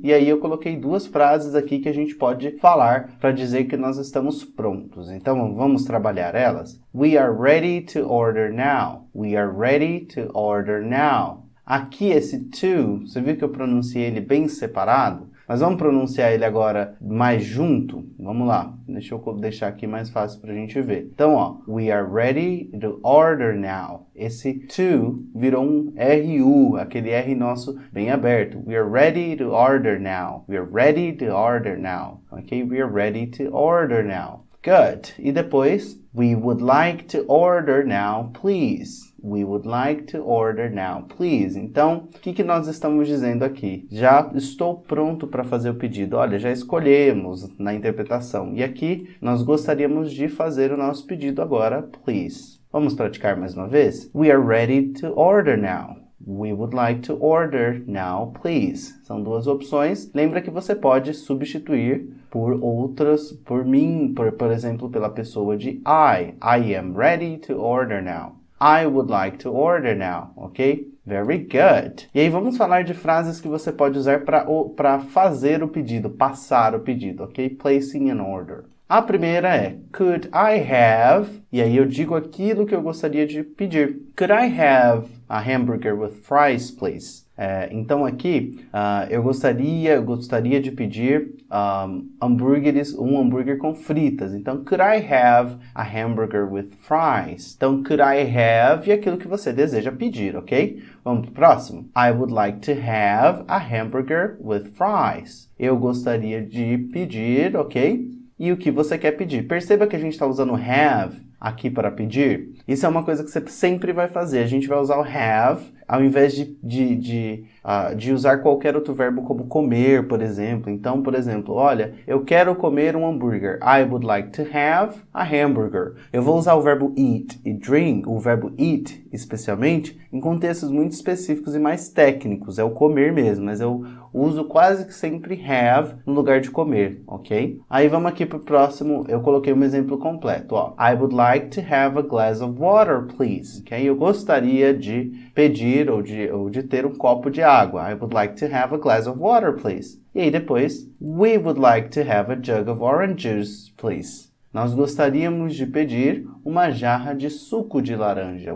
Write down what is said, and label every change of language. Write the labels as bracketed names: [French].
[Portuguese] E aí eu coloquei 2 frases aqui que a gente pode falar para dizer que nós estamos prontos. Então vamos trabalhar elas. [English] We are ready to order now. We are ready to order now. [Portuguese] Aqui esse to, você viu que eu pronunciei ele bem separado? Mas vamos pronunciar ele agora mais junto? Vamos lá. Deixa eu deixar aqui mais fácil para a gente ver. Então, ó. [English] We are ready to order now. [Portuguese] Esse to virou um RU, aquele R nosso bem aberto. [English] We are ready to order now. We are ready to order now. Ok? We are ready to order now. Good. [Portuguese] E depois, [English] we would like to order now, please. We would like to order now, please. [Portuguese] Então, o que nós estamos dizendo aqui? Já estou pronto para fazer o pedido. Olha, já escolhemos na interpretação. E aqui, nós gostaríamos de fazer o nosso pedido agora, please. Vamos praticar mais uma vez? [English] We are ready to order now. We would like to order now, please. [Portuguese] São 2 opções. Lembra que você pode substituir por outras, por mim, por exemplo, pela pessoa de I. [English] I am ready to order now. I would like to order now, ok? Very good. [Portuguese] E aí vamos falar de frases que você pode usar para fazer o pedido, passar o pedido, ok? [English] Placing an order. [Portuguese] A primeira é, [English] could I have, [Portuguese] e aí eu digo aquilo que eu gostaria de pedir. [English] Could I have a hamburger with fries, please? [Portuguese] Então aqui, eu gostaria de pedir um hambúrguer com fritas. Então, [English] could I have a hamburger with fries? [Portuguese] Então, [English] could I have [Portuguese] e aquilo que você deseja pedir, ok? Vamos pro próximo. [English] I would like to have a hamburger with fries. [Portuguese] Eu gostaria de pedir, ok? E o que você quer pedir? Perceba que a gente está usando have aqui para pedir. Isso é uma coisa que você sempre vai fazer. A gente vai usar o have ao invés de usar qualquer outro verbo como comer, por exemplo. Então, por exemplo, olha, eu quero comer um hambúrguer. [English] I would like to have a hamburger. [Portuguese] Eu vou usar o verbo eat e drink, o verbo eat especialmente, em contextos muito específicos e mais técnicos. É o comer mesmo, mas eu uso quase que sempre have no lugar de comer, ok? Aí vamos aqui pro próximo, eu coloquei um exemplo completo, ó. [English] I would like to have a glass of water, please. Ok? [Portuguese] Eu gostaria de pedir ou de ter um copo de água. [English] I would like to have a glass of water, please. [Portuguese] E aí depois, [English] we would like to have a jug of orange juice, please. [Portuguese] Nós gostaríamos de pedir uma jarra de suco de laranja.